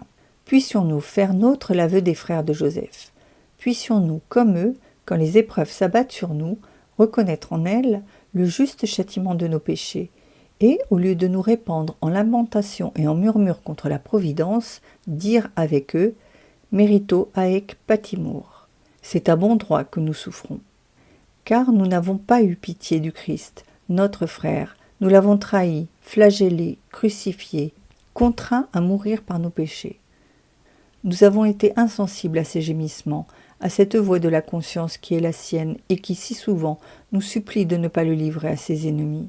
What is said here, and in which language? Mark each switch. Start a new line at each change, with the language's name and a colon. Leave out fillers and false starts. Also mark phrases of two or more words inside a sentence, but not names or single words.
French: Puissions-nous faire nôtre l'aveu des frères de Joseph. Puissions-nous, comme eux, quand les épreuves s'abattent sur nous, reconnaître en elles le juste châtiment de nos péchés, et, au lieu de nous répandre en lamentations et en murmures contre la Providence, dire avec eux «
Latin: Merito haec patimur ».
French: C'est à bon droit que nous souffrons. Car nous n'avons pas eu pitié du Christ, notre frère, nous l'avons trahi, flagellé, crucifié, contraint à mourir par nos péchés. Nous avons été insensibles à ses gémissements, à cette voix de la conscience qui est la sienne et qui si souvent nous supplie de ne pas le livrer à ses ennemis.